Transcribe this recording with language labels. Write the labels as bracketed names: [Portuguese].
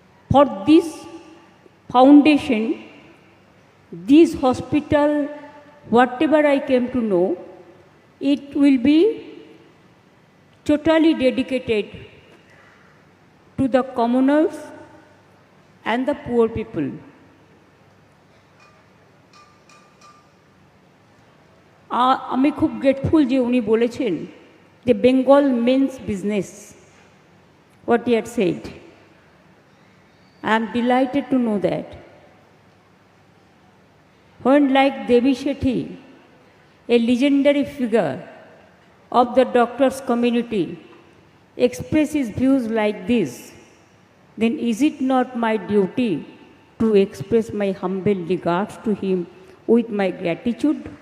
[English] For this foundation, this hospital, whatever I came to know, it will be totally dedicated to the commoners and the poor people. [Bangla] আমি খুব grateful যে উনি বলেছেন যে [English] Bengal means business, what he had said. I am delighted to know that. When like Devi Shetty, a legendary figure of the doctors' community, expresses views like this, then is it not my duty to express my humble regards to him with my gratitude?